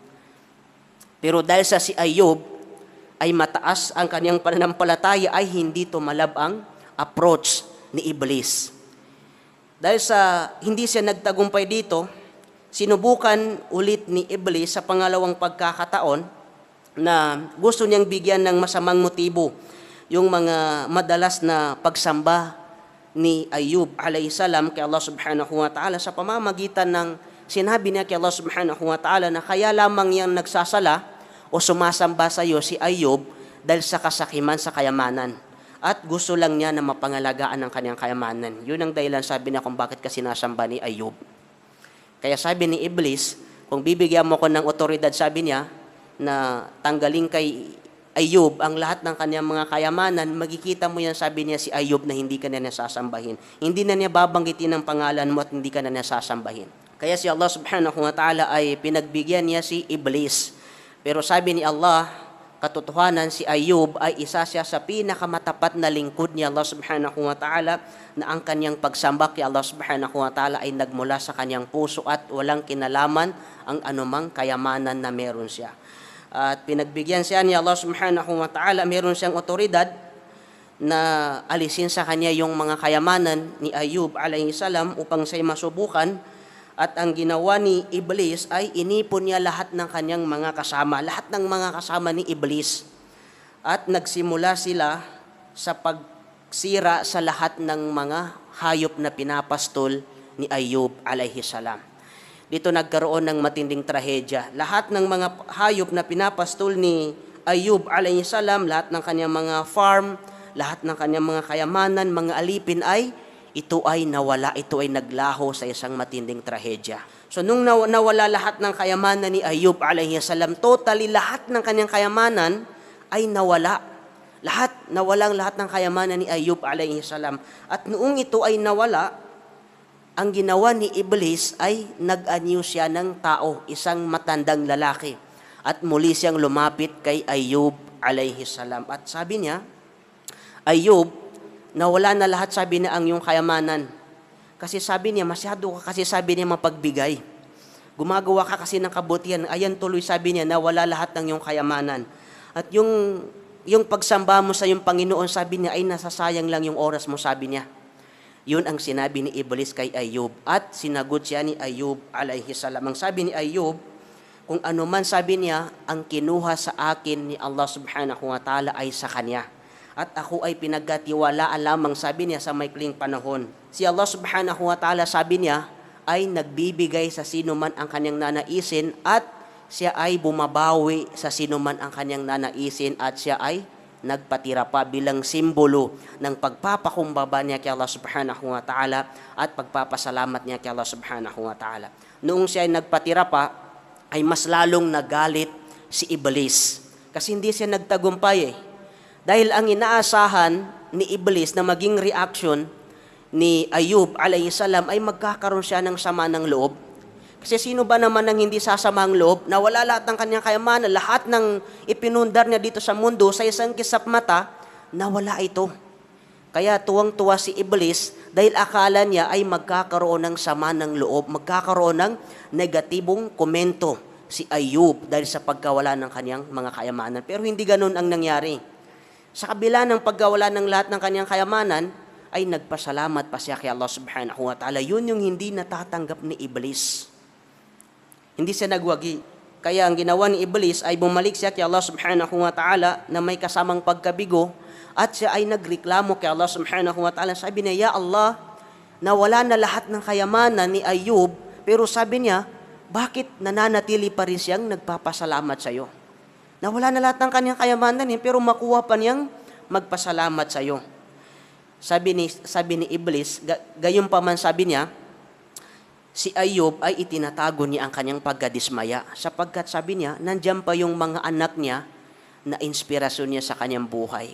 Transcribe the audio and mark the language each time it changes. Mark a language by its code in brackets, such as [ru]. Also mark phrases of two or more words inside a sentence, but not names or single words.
[tl] Pero dahil sa si Ayub ay mataas ang kanyang pananampalataya, ay hindi tumalab ang approach ni Iblis. Dahil sa hindi siya nagtagumpay dito, sinubukan ulit ni Iblis sa pangalawang pagkakataon na gusto niyang bigyan ng masamang motibo yung mga madalas na pagsamba ni Ayub [ar] عليه السلام [tl] kay [ar] الله سبحانه وتعالى [tl] sa pamamagitan ng sinabi niya kay [ar] الله سبحانه وتعالى [tl] na kaya lamang yang nagsasala o sumasamba sa iyo si Ayub dahil sa kasakiman sa kayamanan. At gusto lang niya na mapangalagaan ang kanyang kayamanan. Yun ang dahilan sabi niya kung bakit ka sinasamba ni Ayub. Kaya sabi ni Iblis, kung bibigyan mo ko ng otoridad, sabi niya, na tanggalin kay Ayub ang lahat ng kanyang mga kayamanan, magkikita mo yan, sabi niya, si Ayub na hindi ka na nasasambahin. Hindi na niya babanggitin ang pangalan mo at hindi ka na nasasambahin. Kaya si [ar] الله سبحانه وتعالى [tl] ay pinagbigyan niya si Iblis. Pero sabi ni Allah, katotohanan si Ayub ay isa siya sa pinakamatapat na lingkod ni [ar] الله سبحانه وتعالى [tl] na ang kanyang pagsamba kay [ar] الله سبحانه وتعالى [tl] ay nagmula sa kanyang puso at walang kinalaman ang anumang kayamanan na meron siya. At pinagbigyan siya ni [ar] الله سبحانه وتعالى, [tl] meron siyang otoridad na alisin sa kanya yung mga kayamanan ni Ayub [ar] عليه السلام [tl] upang siya'y masubukan. At ang ginawa ni Iblis ay inipon niya lahat ng kanyang mga kasama, lahat ng mga kasama ni Iblis. At nagsimula sila sa pagsira sa lahat ng mga hayop na pinapastol ni Ayub [ar] عليه السلام. [tl] Dito nagkaroon ng matinding trahedya. Lahat ng mga hayop na pinapastol ni Ayub [ar] عليه السلام, [tl] lahat ng kanyang mga farm, lahat ng kanyang mga kayamanan, mga alipin ito ay nawala, ito ay naglaho sa isang matinding trahedya. So nung nawala lahat ng kayamanan ni Ayub [ar] عليه السلام, [tl] totally lahat ng kanyang kayamanan ay nawala. Nawalang lahat ng kayamanan ni Ayub [ar] عليه السلام. [tl] At noong ito ay nawala, ang ginawa ni Iblis ay nag-anyo siya ng tao, isang matandang lalaki. At muli siyang lumapit kay Ayub [ar] عليه السلام. [tl] At sabi niya, Ayub, nawala na lahat, sabi niya, ang iyong kayamanan. Kasi sabi niya, masyado ka kasi, sabi niya, mapagbigay. Gumagawa ka kasi ng kabutihan. Ayan tuloy, sabi niya, nawala lahat ng iyong kayamanan. At yung pagsamba mo sa iyong Panginoon, sabi niya, ay nasasayang lang yung oras mo, sabi niya. Yun ang sinabi ni Iblis kay Ayub. At sinagot siya ni Ayub [ar] عليه السلام. [tl] Ang sabi ni Ayub, kung ano man sabi niya, ang kinuha sa akin ni [ar] الله سبحانه وتعالى [tl] ay sa kanya. At ako ay pinagkatiwalaan lamang, sabi niya, sa maikling panahon. Si [ar] الله سبحانه وتعالى, [tl] sabi niya, ay nagbibigay sa sino man ang kanyang nanaisin at siya ay bumabawi sa sino man ang kanyang nanaisin at siya ay nagpatira pa bilang simbolo ng pagpapakumbaba niya kay [ar] الله سبحانه وتعالى [tl] at pagpapasalamat niya kay [ar] الله سبحانه وتعالى. [tl] Noong siya ay nagpatira pa, ay mas lalong nagalit si Iblis. Kasi hindi siya nagtagumpay eh. Dahil ang inaasahan ni Iblis na maging reaction ni Ayub [ar] عليه السلام [tl] ay magkakaroon siya ng sama ng loob. Kasi sino ba naman ang hindi sasamang loob na wala lahat ng kanyang kayamanan, lahat ng ipinundar niya dito sa mundo sa isang kisap mata, nawala ito. Kaya tuwang-tuwa si Iblis dahil akala niya ay magkakaroon ng sama ng loob, magkakaroon ng negatibong komento si Ayub dahil sa pagkawala ng kanyang mga kayamanan. Pero hindi ganun ang nangyari. Sa kabila ng pagkawala ng lahat ng kanyang kayamanan, ay nagpasalamat pa siya kay [ar] الله سبحانه وتعالى. [tl] Yun yung hindi natatanggap ni Iblis. Hindi siya nagwagi. Kaya ang ginawa ni Iblis ay bumalik siya kay [ar] الله سبحانه وتعالى [tl] na may kasamang pagkabigo at siya ay nagreklamo kay [ar] الله سبحانه وتعالى. [tl] Sabi niya, [ar] يا الله, [tl] nawala na lahat ng kayamanan ni Ayub, pero sabi niya, bakit nananatili pa rin siyang nagpapasalamat sa iyo? Nawala na lahat ng kanyang kayamanan pero makuha pa niyang magpasalamat sa iyo. Sabi ni Iblis, gayon pa man sabi niya, si Ayub ay itinatago niya ang kanyang pagkadismaya sapagkat sabi niya, nandiyan pa yung mga anak niya na inspirasyon niya sa kanyang buhay.